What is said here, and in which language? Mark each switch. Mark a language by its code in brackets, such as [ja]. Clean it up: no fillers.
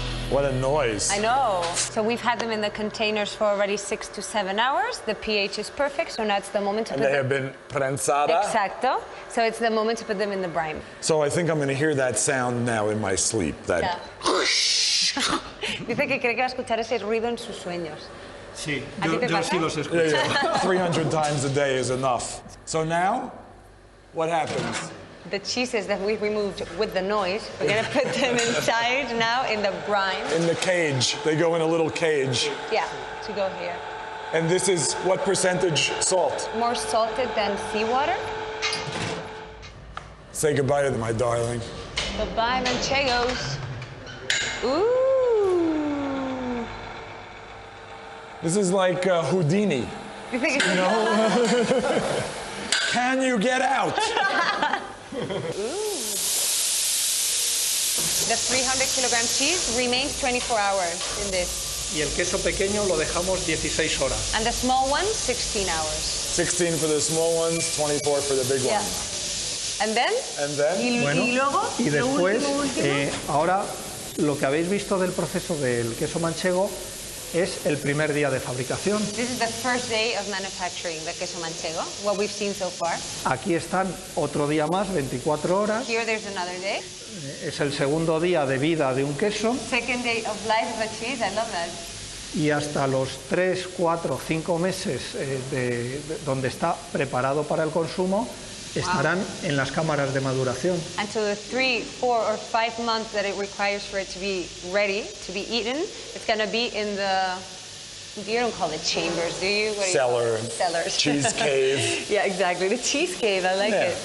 [en] What a noise. I know. So we've had them in the containers for already 6 to 7 hours. The pH is perfect, so now it's the moment to And put they them. have been [es] prensada. Exacto. [en] So it's the moment to put them in the brine. So I think I'm going to hear that sound now in my sleep. That. Yeah. [es] Dice que cree que va a escuchar ese ruido en sus sueños. Sí, ¿A ti te yo pasa? sí los escucho. [en] Yeah. 300 times a day is enough. So now, what happens? The cheeses that we removed with the noise, we're gonna put them inside now in the brine. In the cage. They go in a little cage. Yeah, to go here. And this is what percentage salt? More salted than seawater. Say goodbye to my darling. Bye-bye, manchegos. Ooh. This is like Houdini. You think it's Can you get out? The 300 kilogram cheese remains 24 hours in this. [es] Y el queso pequeño lo dejamos 16 horas. [en] And the small one, 16 hours. 16 for the small ones, 24 for the big Yeah. ones. And then? And then? [es] Bueno, y luego, y lo después, último. ahora lo que habéis visto del proceso del queso manchego es el primer día de fabricación. [en] This is the first day of manufacturing the queso manchego, what we've seen so far. [es] Aquí están otro día más, 24 horas. [en] Here there's another day. [es] Es el segundo día de vida de un queso [en] Second day of life of a cheese, I love that. [es] y hasta los 3, 4, 5 meses donde está preparado para el consumo estarán en las cámaras de maduración. [en] Until the 3, 4, or 5 months that it requires for it to be ready to be eaten, it's going to be in the, you don't call it chambers, do you? What do you call Cellar. it? Cellars. Cheese cave. Yeah, exactly. The cheese cave, I like it.